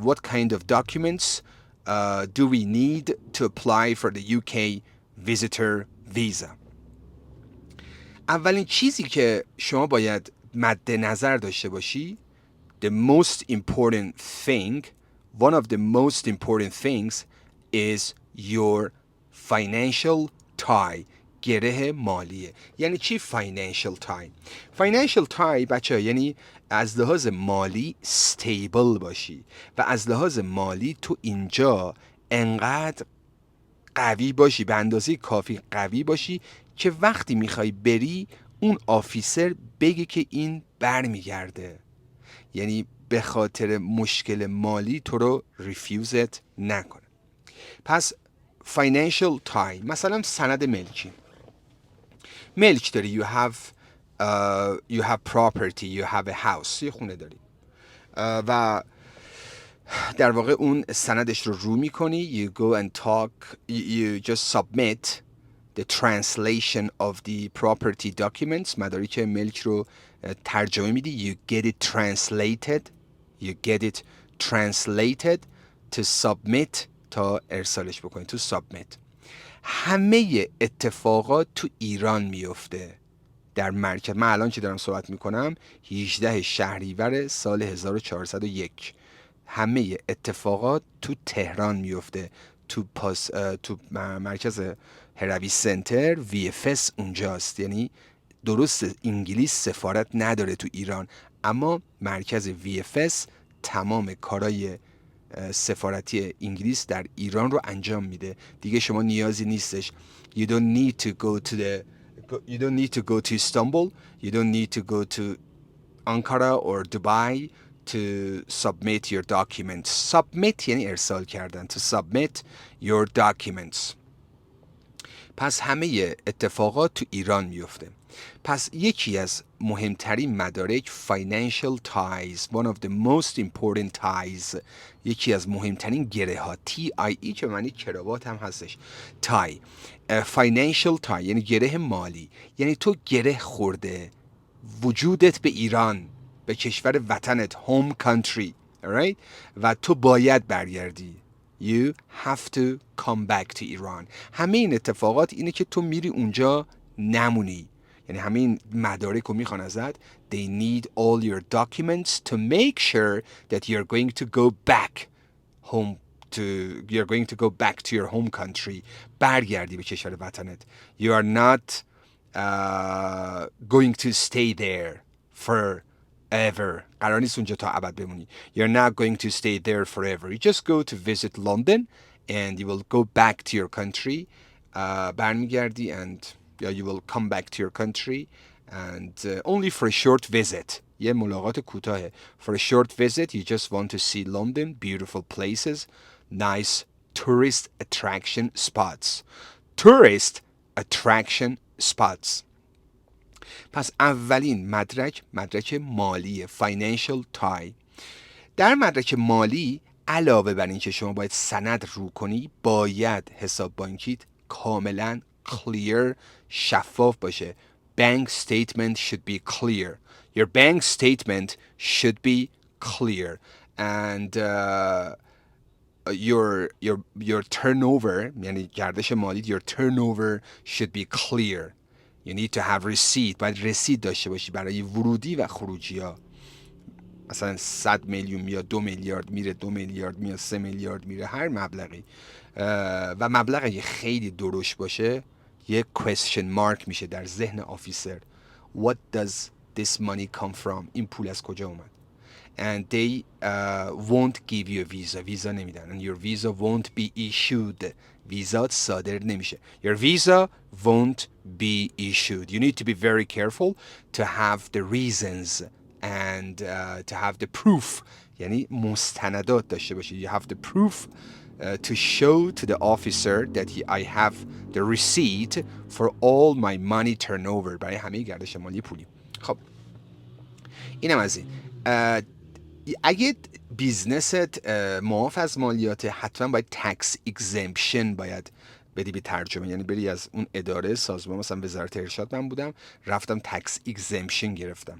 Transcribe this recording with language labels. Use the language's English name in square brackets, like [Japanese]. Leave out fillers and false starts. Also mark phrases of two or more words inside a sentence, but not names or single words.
[English] What kind of documents do we need to apply for the UK visitor visa؟ [Persian] اولین چیزی که شما باید مد نظر داشته باشی، [English] the most important thing, one of the most important things is your financial tie. [Persian] گره مالیه. یعنی چی [English] financial tie؟ financial tie [Persian] بچه یعنی از لحاظ مالی stable باشی و از لحاظ مالی تو اینجا انقدر قوی باشی، به اندازه کافی قوی باشی که وقتی میخوای بری اون آفیسر بگه که این برمیگرده، یعنی به خاطر مشکل مالی تو رو ریفیوزت نکنه. پس [English] financial tie، [Persian] مثلا سند ملکی، ملک داری، [English] you have property, you have a house، [Persian] یه خونه داری و در واقع اون سندش رو میکنی، [English] you go and talk, you just submit the translation of the property documents، [Persian] مدارک ملک رو ترجمه میدی، [English] you get it translated to submit، [Persian] تا ارسالش بکنی [English] to submit. [Persian] همه اتفاقات تو ایران میفته در مرکز. من الان که دارم صحبت میکنم 18 شهریور سال 1401. همه اتفاقات تو تهران میفته، تو مرکز هروی سنتر VFS اونجاست. یعنی درست انگلیس سفارت نداره تو ایران، اما مرکز VFS تمام کارای سفارتی انگلیس در ایران رو انجام میده. دیگه شما نیازی نیستش [English] you don't need to go to Istanbul, you don't need to go to Ankara or Dubai to submit your documents. [Persian] Submit یعنی ارسال کردن. [English] To submit your documents. [Persian] پس همه اتفاقات تو ایران میفته. پس یکی از مهمترین مدارک [English] financial ties, one of the most important ties، [Persian] یکی از مهمترین گره ها، TIE که معنی کراوات هم هستش، tie. [English] financial tie [Persian] یعنی گره مالی، یعنی تو گره خورده وجودت به ایران، به کشور وطنت، [English] home country، alright؟ [Persian] و تو باید برگردی. [English] You have to come back to Iran. [Persian] همه این اتفاقات اینه که تو میری اونجا نمونی. یعنی همه این مدارک رو میخوان ازت. [English] They need all your documents to make sure that you're going to go back home you're going to go back to your home country. [Persian] برگردی به کشور وطنت. [English] You are not going to stay there forever. [Persian] قرار نیست اونجا تا ابد بمونی. [English] You're not going to stay there forever. You just go to visit London and you will go back to your country. برمیگردی and you will come back to your country and only for a short visit. [Persian] یه ملاقات کوتاهه. [English] For a short visit you just want to see London, beautiful places, nice tourist attraction spots. Tourist attraction spots. [Persian] پس اولین مدرک مالی [English] financial tie. [Persian] در مدرک مالی علاوه بر این که شما باید سند رو کنی، باید حساب بانکیت کاملا clear، شفاف باشه. [English] Bank statement should be clear. Your bank statement should be clear and your turnover، [Persian] یعنی گردش مالی، [English] your turnover should be clear. You need to have receipt. [Persian] باید رسید داشته باشی برای ورودی و خروجی ها. مثلا 100 میلیون میاد، 2 میلیارد میره، 2 میلیارد میاد، 3 میلیارد میره، هر مبلغی. و مبلغی خیلی درشت باشه یک [English] question mark [Persian] میشه در ذهن آفیسر. [English] What does this money come from؟ [Persian] این پول از کجا اومد؟ [English] and they won't give you a visa. [Persian] ویزا نمیدن. [English] And your visa won't be issued. [Persian] ویزات صادر نمیشه. [English] Your visa won't be issued. You need to be very careful to have the reasons and to have the proof. [Persian] یعنی مستندات داشته باشید. [English] You have the proof to show to the officer that I have the receipt for all my money turnover. [Persian] برای همه گردش مالی پولی. خب اینم از این. اگه بیزنست معاف از مالیات، حتما باید [English] tax exemption [Persian] باید بدی به ترجمه، یعنی بری از اون اداره سازمان، مثلا وزارت ارشاد من بودم، رفتم [English] tax exemption [Persian] گرفتم.